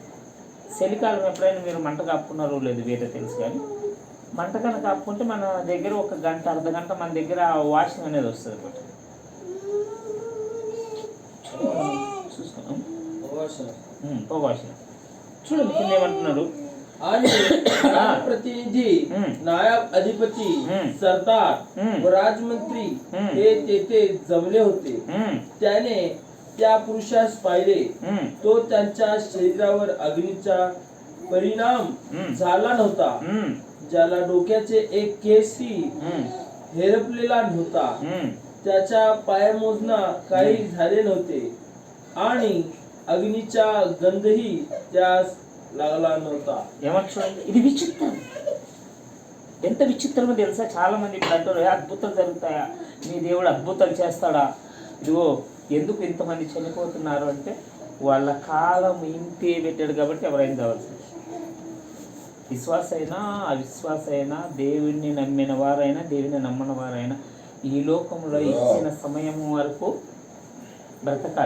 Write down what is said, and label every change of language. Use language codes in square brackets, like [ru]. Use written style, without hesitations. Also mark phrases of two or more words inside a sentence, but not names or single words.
[te] చలికాలం ఎప్పుడైనా మీరు మంట కాపుకున్నారో లేదు వేరే తెలుసు, కానీ మంట కనుక కాపుకుంటే మన దగ్గర 1 గంట, అర్ధగంట మన దగ్గర వాసన అనేది వస్తుంది అనమాట. చూసుకున్నాం వాసన. చూడండి కింద ఏమంటున్నాడు, [mr] प्रतिनिधी, नायब अधिपती, सरदार व राजमंत्री हे तेथे जमले होते. त्याने त्या पुरुषास पाहिले. तो त्यांच्या शरीरावर अग्नीचा परिणाम झाला नव्हता, ज्याला डोक्याचे एक केसही हेरपलेला नव्हता, त्याच्या पायमोजना काही झाले नव्हते आणि अग्नीचा गंधही त्यास लागला नव्हता. [te] ఏమంటారు? ఇది విచిత్రం. ఎంత విచిత్రమో తెలుసా? చాలా మంది ఇప్పుడు అంటారు, అద్భుతాలు జరుగుతాయా, మీ దేవుడు అద్భుతాలు చేస్తాడా? ఇదిగో ఎందుకు ఇంతమంది చనిపోతున్నారు అంటే, వాళ్ళ కాలం ఇంతే పెట్టాడు కాబట్టి ఎవరైనా కావాల్సింది. విశ్వాస అయినా అవిశ్వాస అయినా, దేవుణ్ణి నమ్మిన వారైనా దేవుని నమ్మని వారైనా ఈ లోకంలో ఇచ్చిన సమయం వరకు బ్రతకాలి.